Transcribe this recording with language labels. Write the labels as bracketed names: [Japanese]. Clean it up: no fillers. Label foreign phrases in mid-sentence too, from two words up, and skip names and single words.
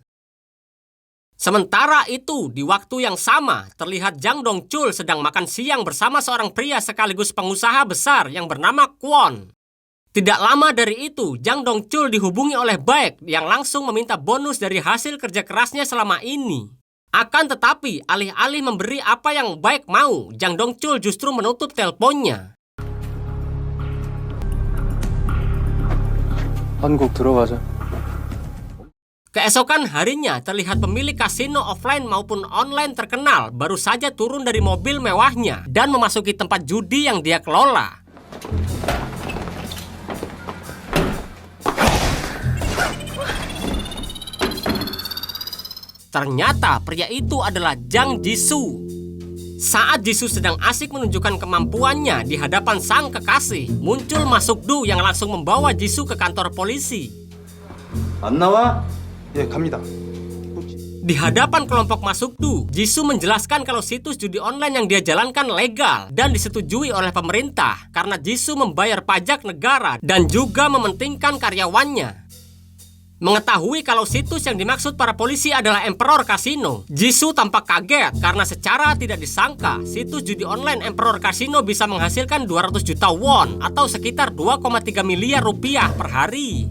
[Indonesian] Sementara itu, di waktu yang sama, terlihat Jang Dong-chul sedang makan siang bersama seorang pria sekaligus pengusaha besar yang bernama Kwon. Tidak lama dari itu, Jang Dong-chul dihubungi oleh Baek yang langsung meminta bonus dari hasil kerja kerasnya selama ini. Akan tetapi, alih-alih memberi apa yang Baek mau, Jang Dong-chul justru menutup teleponnya. [Korean] 한국 들어가자. [Indonesian] Keesokan harinya, terlihat pemilik kasino offline maupun online terkenal baru saja turun dari mobil mewahnya dan memasuki tempat judi yang dia kelola. Ternyata pria itu adalah Jang Jisoo. Saat Jisoo sedang asik menunjukkan kemampuannya di hadapan sang kekasih, muncul Ma Sok-du yang langsung membawa Jisoo ke kantor polisi. [Korean] 안 나와? 예, 갑니다. [Indonesian] Di hadapan kelompok Masukdu, Jisoo menjelaskan kalau situs judi online yang dia jalankan legal dan disetujui oleh pemerintah karena Jisoo membayar pajak negara dan juga mementingkan karyawannya. Mengetahui kalau situs yang dimaksud para polisi adalah Emperor Casino, Jisoo tampak kaget karena secara tidak disangka situs judi online Emperor Casino bisa menghasilkan 200 juta won atau sekitar 2,3 miliar rupiah per hari.